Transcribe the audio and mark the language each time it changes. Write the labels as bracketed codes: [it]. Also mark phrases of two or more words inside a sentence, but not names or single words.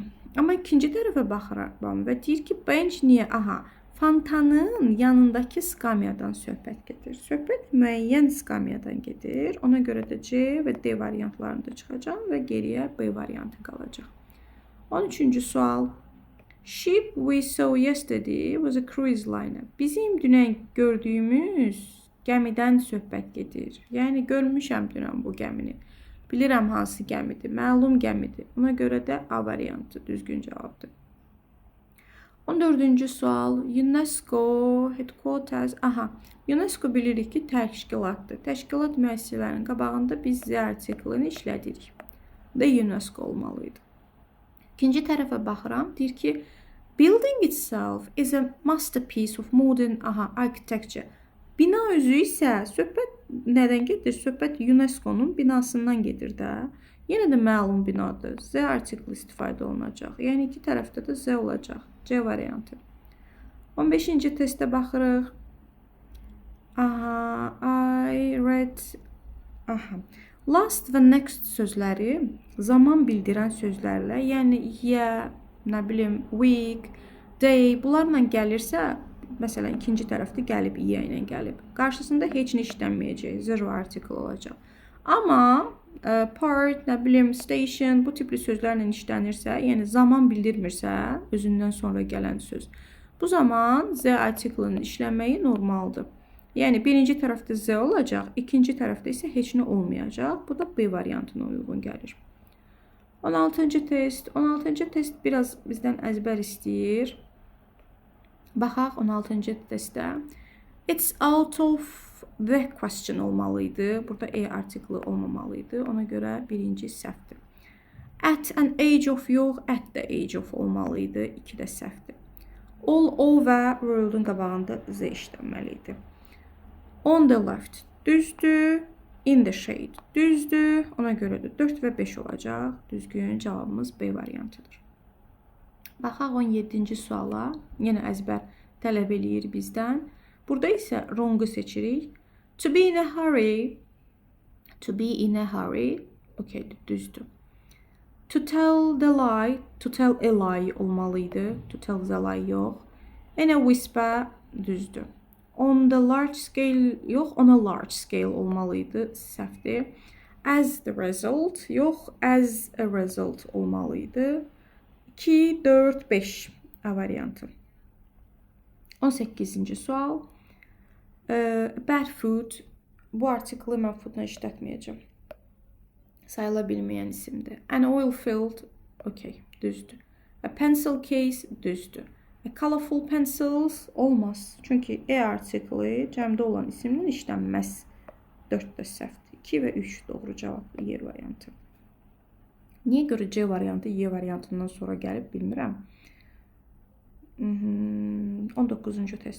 [az] Amma ikinci tərəfə baxıram və deyir ki, bench niyə? Aha, fontanın yanındakı skamyadan söhbət gedir. Söhbət müəyyən skamyadan gedir. Ona görə də C və D variantlarında çıxacam və geriyə B variantı qalacaq. 13-cü sual. [en] Ship we saw yesterday was a cruise liner. [az] Bizim dünən gördüyümüz gəmidən söhbət gedir. Yəni görmüşəm dünən bu gəmini. Bilirəm hansı gəmidir, məlum gəmidir. Ona görə də A variantı düzgün cavabdır. 14-cü sual. UNESCO headquarters. Aha, UNESCO bilirik ki, təşkilatdır. Təşkilat müəssisələrinin qabağında biz Z artiklini işlədirik. Da UNESCO olmalıydı. İkinci tərəfə baxıram. Deyir ki, [en] building itself is a masterpiece of modern architecture. [az] Bina özü isə söhbət nədən gedir? Söhbət UNESCO-nun binasından gedir də. Yenə də məlum binadır. Z artikli istifadə olunacaq. Yəni iki tərəfdə də Z olacaq. C variantı. 15-ci testə baxırıq. [en] I read. [az] Last və next sözləri zaman bildirən sözlərlə, yəni year, nə bilim, [en] week, they [az] bunlarla gəlirsə, məsələn, ikinci tərəfdə gəlib, ia ilə gəlib. Qarşısında heç nə işlənməyəcək, [en] zero article [az] olacaq. Amma part, nə bilim, station, bu tipli sözlərlə işlənirsə, yəni zaman bildirmirsə, özündən sonra gələn söz. Bu zaman z article-ın işlənməyi normaldır. Yəni, birinci tərəfdə z olacaq, ikinci tərəfdə isə heç nə olmayacaq. Bu da B variantına uyğun gəlir. 16-cı test. 16-cı test biraz bizdən əzbər istəyir. Baxaq 16-cı testdə. [en] It's out of the question olmalıydı. [az] Burada E artiklı olmamalıydı. Ona görə birinci səhvdir. [en] At an age of yox, at the age of olmalıydı. [az] 2 də səhvdir. [en] All over world-un [az] qabağında Z işlənməliydi. [en] On the left düzdür. In the shade düzdür. [az] Ona görə də 4 və 5 olacaq. Düzgün cavabımız B variantıdır. Baxaq 17-ci suala. Yenə əzbər tələb eləyir bizdən. Burada isə wrong-u seçirik. [en] To be in a hurry. To be in a hurry. Okay, düzdür. To tell the lie. To tell a lie olmalıydı. To tell the lie yox. In a whisper düzdür. On the large scale yox, on a large scale olmalıydı. [az] Səhvdir. [en] As the result yox, as a result olmalıydı. [az] 2, 4, 5 A variantı. 18-ci sual. [en] Bad food. [az] Bu artiklı mən foodla işlətməyəcəm. Sayıla bilməyən isimdir. [en] An oil field. Okay, düzdür. A pencil case. Düzdür. A colorful pencils. [az] Olmaz. Çünki E artikli cəmdə olan isimlə işlənməz. 4 də səhvdir. 2 və 3 doğru cavab Y variantı. Niyə görə C variantı Y variantından sonra gəlib bilmirəm. 19-cu test.